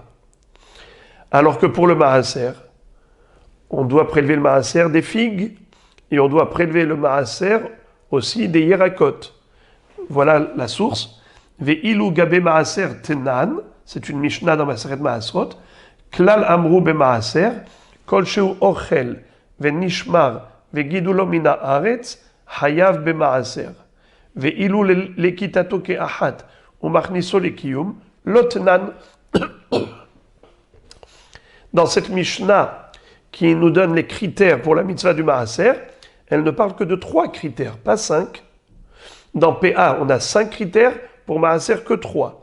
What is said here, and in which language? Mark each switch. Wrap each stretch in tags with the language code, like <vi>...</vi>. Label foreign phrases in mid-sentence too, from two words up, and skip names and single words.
<fr>Alors que pour le maaser, on doit prélever le maaser des figues et on doit prélever le maaser aussi des hiéracotes. Voilà la source.</fr> <he>ואילו גבי מעשר תנן,</he> <fr>c'est une Mishnah dans</fr> <he>מסכת מעשרות. כלל אמרו במעשר כל שהוא אוכל ונשמר וגידולו מן הארץ חייב במעשר. ואילו לקיטתו כאחת ומכניסו לקיום לא תנן.</he> <fr>Dans cette Mishnah qui nous donne les critères pour la mitzvah du maaser, elle ne parle que de 3 critères, pas 5. Dans PA, on a 5 critères, pour maaser que 3.</fr>